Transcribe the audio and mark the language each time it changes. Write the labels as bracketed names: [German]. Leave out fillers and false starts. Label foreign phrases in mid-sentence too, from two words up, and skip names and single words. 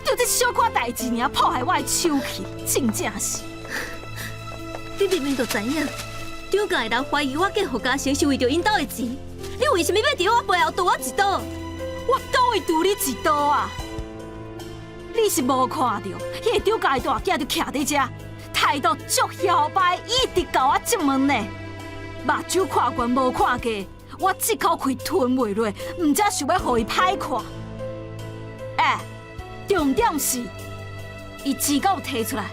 [Min Nan Chinese] 就这小可代志尔破坏我的手气，真正是。你明明就知影，张家的人怀疑我嫁何家成是为着因兜的钱，你为什么要伫我背后捅我一刀？我倒会堵你一刀啊！你是无看到，迄个张家的大囝就徛伫遮，态度足嚣摆，一直甲我质问呢。目睭看悬无看低，我这口气吞袂落，唔则想要互伊歹看。重点是，伊钱敢有摕出来？